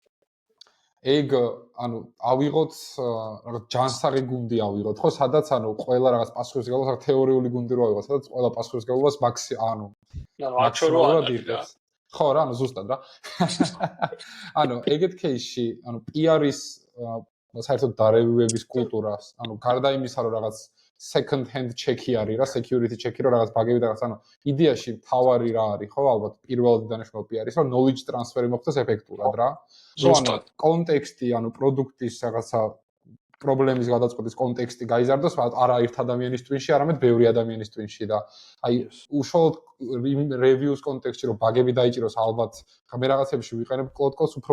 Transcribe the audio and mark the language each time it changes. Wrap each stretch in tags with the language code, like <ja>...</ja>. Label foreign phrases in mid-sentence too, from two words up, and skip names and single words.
<ka>ეგ ანუ ავიღოთ რაღაც ჯანსაღი გუნდი ავიღოთ, ხო, სადაც ანუ ყველა რაღაც პასუხისმგებლობას თეორიული გუნდი რო ავიღოთ, სადაც ყველა პასუხისმგებლობას მაქსიმალურად იღებს. ხო რა, ანუ ზუსტად რა. ანუ ეგეთ кейსში, ანუ პიარის საერთოდ დარევიუების კულტურას, ანუ გარდა იმისა, რომ რაღაც</ka> <en>second hand check-ი</en> <ka>არის რა,</ka> <en>security check-ი</en> <ka>რო რაღაც ბაგები და რაღაც, ანუ იდეაში თავარი რა არის, ხო, ალბათ პირველი დანიშნული პიარის, რომ</ka> <en>knowledge transfer-ი</en> <ka>მოხდეს ეფექტურად რა. ანუ კონტექსტი, ანუ პროდუქტის რაღაცა პრობლემის გადაწყვეტის კონტექსტი გაიზარდოს არა ერთ ადამიანის twin-ში, არამედ ბევრი ადამიანის twin-ში და აი უშუალოდ reviews კონტექსტში რომ ბაგები დაიჭიროს ალბათ მე რაღაცებში ვიყენებ Cloud-ს უფრო</ka>